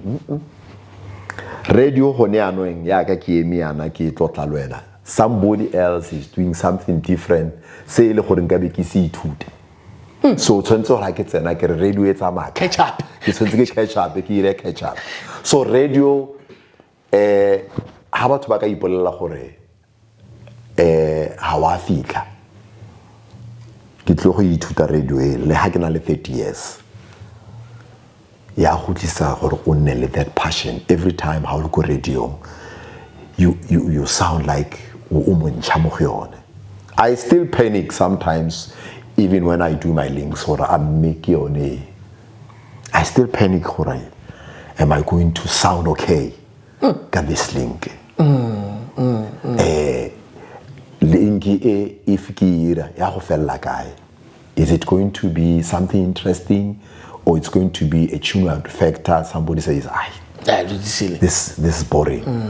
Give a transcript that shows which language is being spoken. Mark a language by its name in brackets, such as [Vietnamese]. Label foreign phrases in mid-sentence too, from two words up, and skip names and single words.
[English] Radio, somebody else is doing something different. Say, so radio Catch up. catch up. So radio, how about [Tswana] baka ipolela gore ha wa fika ke tlo go ithuta radio le ha ke na le 30 years ya go tlisa gore o nne le [English] that passion every time how you go radio you sound like [Tswana] o montšha mo go yone. [English] I still panic sometimes even when I do my links or I'm making yone. I still panic gore am I going to sound okay got this link if is it going to be something interesting or it's going to be a tune out factor somebody says this is boring.